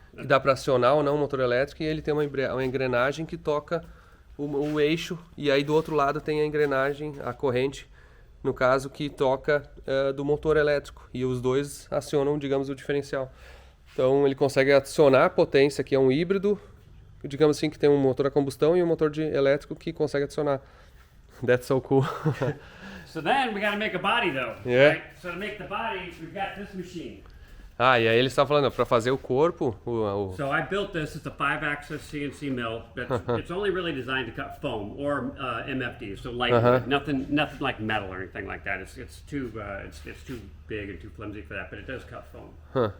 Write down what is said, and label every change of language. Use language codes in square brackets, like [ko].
[pt] que dá para acionar ou não o motor elétrico, e ele tem uma engrenagem que toca o eixo, e aí do outro lado tem a engrenagem, a corrente, no caso, que toca do motor elétrico, e os dois acionam, digamos, o diferencial. Então ele consegue adicionar a potência, que é um híbrido, digamos assim, que tem um motor a combustão e um motor elétrico que consegue adicionar. [en] That's so cool. So then we got to make a body though. Yeah. Right? So to make the body, we've got this machine. [pt] E aí ele está falando, para fazer o corpo, [en] So I built this. It's a 5-axis CNC mill. It's only really designed to cut foam or MFD, so lightweight. Nothing like metal or anything like that. It's too big and too flimsy for that, but it does cut foam.